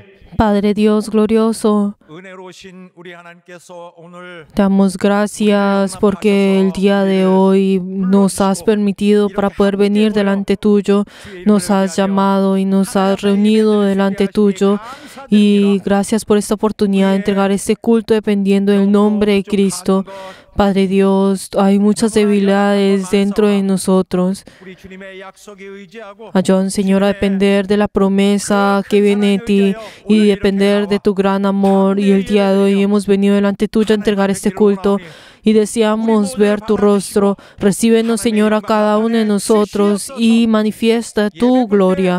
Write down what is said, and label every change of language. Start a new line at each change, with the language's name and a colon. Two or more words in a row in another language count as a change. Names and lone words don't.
Spanish: Padre Dios glorioso,
Korean: 은혜로우신 우리 하나님께서 오늘
Spanish: damos gracias porque el día de hoy nos has permitido para poder venir delante tuyo, nos has llamado y nos has reunido delante tuyo, y gracias por esta oportunidad de entregar este culto dependiendo del nombre de Cristo. Padre Dios, hay muchas debilidades dentro de nosotros.
Korean: 우리 주님의 약속에 의지하고
Spanish: Ayúdanos, Señor, a depender de la promesa que viene de ti y depender de tu gran amor. Y el día de hoy hemos venido delante tuyo a entregar este culto y deseamos ver tu rostro. Recíbenos, Señor, a cada uno de nosotros y manifiesta tu gloria.